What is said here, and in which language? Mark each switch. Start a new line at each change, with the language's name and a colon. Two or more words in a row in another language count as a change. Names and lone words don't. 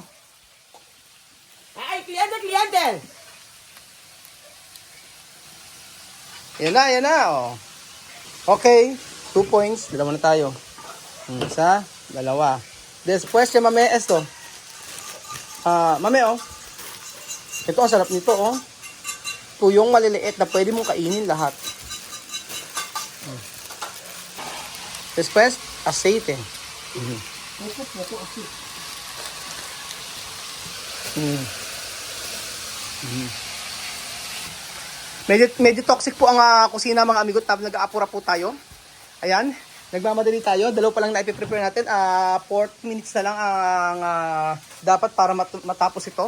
Filipino: Ay, kliyente! Yan na, oh. Okay, 2 points. Dalawa na tayo. Isa, dalawa.
Spanish: Después, chamame esto.
Filipino: Mame, oh. Ito, ang sarap nito, oh. Tuyong maliliit na pwede mong kainin lahat.
Spanish: Después, aceite.
Filipino: Medyo toxic po ang kusina mga amigo, tapos nag-aapura po tayo. Ayan, nagmamadali tayo. Dalawa pa lang na ipiprepare natin. 4 minutes na lang ang dapat para matapos ito.